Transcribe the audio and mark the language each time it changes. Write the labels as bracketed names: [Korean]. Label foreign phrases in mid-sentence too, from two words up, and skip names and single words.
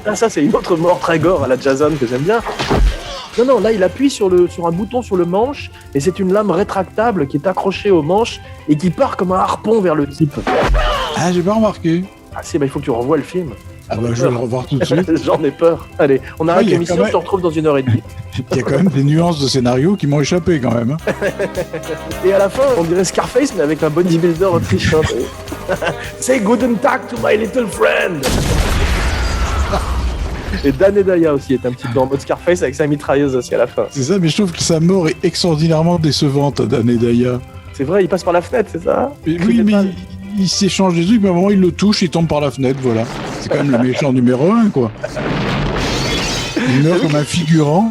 [French] Ah, ça c'est une autre mort très gore à la Jason que j'aime bien. Non, là il appuie sur un bouton sur le manche et c'est une lame rétractable qui est accrochée au manche et qui part comme un harpon vers le type. Ah, j'ai pas remarqué. Ah si, il faut que tu revoies le film. Ah bah je vais le revoir tout de suite. J'en ai peur. Allez, on arrête l'émission, je te retrouve dans 1h30. Il y a quand même des nuances de scénario qui m'ont échappé quand même. Et à la fin, on dirait Scarface mais avec un bodybuilder autrichien. [English] Say [German] guten Tag [English] to my little friend. [French] Et Dan Hedaya aussi est un petit peu en mode Scarface avec sa mitrailleuse aussi à la fin. C'est ça, mais je trouve que sa mort est extraordinairement décevante à Dan Hedaya. C'est vrai, il passe par la fenêtre, c'est ça? Oui, mais il s'échange des trucs, mais à un moment il le touche, il tombe par la fenêtre, voilà. C'est quand même le méchant numéro 1, quoi. Il meurt comme un figurant.